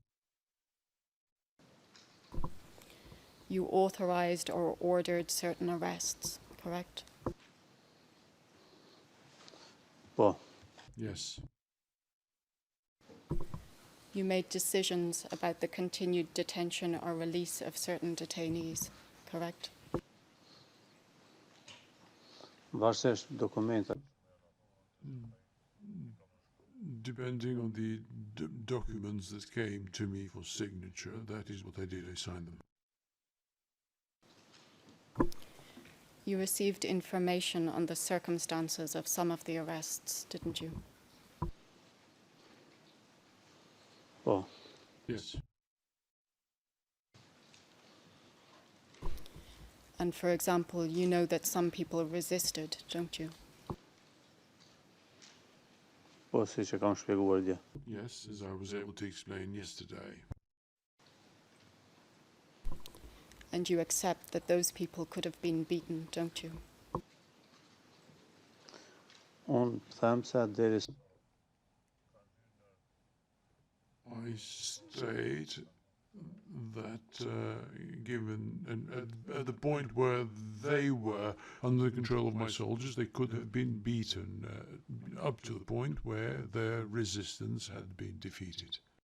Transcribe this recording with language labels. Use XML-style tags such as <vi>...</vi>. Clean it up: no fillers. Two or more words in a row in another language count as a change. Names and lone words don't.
<en>You authorized or ordered certain arrests, correct?</en> <sq>po,</sq> <en>Yes. You made decisions about the continued detention or release of certain detainees, correct?</en> <sq>varësisht dokumenta.</sq> <en>Depending on the documents that came to me for signature, that is what I did. I signed them. You received information on the circumstances of some of the arrests, didn't you?</en> <sq>Po,</sq> <en>Yes. And for example, you know that some people resisted, don't you?</en> <sq>po, si që kam shpjeguar dje.</sq> <en>Yes, as I was able to explain yesterday. And you accept that those people could have been beaten, don't you?</en> <sq>Unë them se deri</sq> <en>I state that given at the point where they were under the control of my soldiers, they could have been beaten up to the point where their resistance had been defeated.</en>